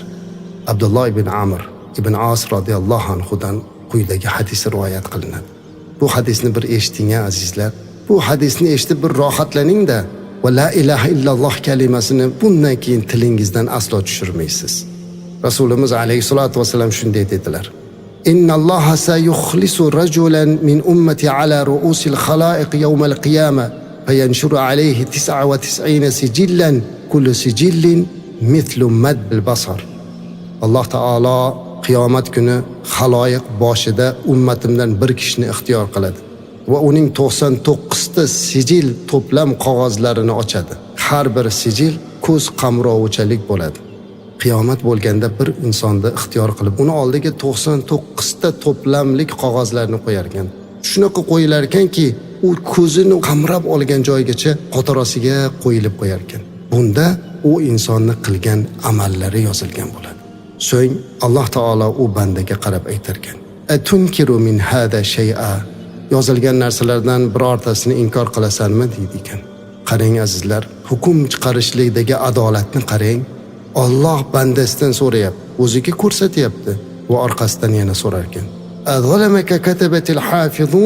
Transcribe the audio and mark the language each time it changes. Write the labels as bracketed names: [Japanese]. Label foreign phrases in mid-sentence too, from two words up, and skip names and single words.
[Uzbek] Abdulloh ibn Amr ibn As [Arabic] رضي الله عنه-dan [Uzbek] quyidagi hadis rivoyat qilinadi. Bu hadisni bir eshiting azizlar. Bu hadisni eshitib bir rohatlaning-da va [Arabic] لا إله إلا الله [Uzbek] kalimasini bundan keyin tilingizdan aslo tushirmaysiz. [Arabic] Rasulimiz عليه الصلاة والسلام [Uzbek] shunday dedilar: [Arabic] إن الله سيخلص رجلا من أمتي على رؤوس الخلائق يوم القيامة فينشر عليه 99 سجلا كل سجل مثل مد البصر. [Uzbek] Alloh taolo qiyomat kuni xaloyiq boshida ummatimdan bir kishini ixtiyor qiladi va uning 99 ta sijil to'plam qog'ozlarini ochadi. Har bir sijil ko'z qamrovuchalik bo'ladi. Qiyomat bo'lganda bir insonni ixtiyor qilib, uni oldiga 99 ta to'plamlik qog'ozlarni qo'yar ekan. Shunaqa qo'yilar ekanki, u ko'zini qamrab olgan joygacha xotirasiga qo'yilib qo'yar ekan. Bunda u insonni qilgan amallari yozilgan bo'ladi. So'ng Alloh taolo u bandaga qarab aytarkan: [Arabic] "أتنكر من هذا شيئا?" [Uzbek] Yozilgan narsalardan birortasini inkor qilasanmi deydi ekan. Qarang azizlar, hukm chiqarishlikdagi adolatni qarang. Alloh bandasidan so'rayapti, o'ziga ko'rsatyapti va orqasidan yana so'rar ekan: [Arabic] "أظلمك كتبتي الحافظون?"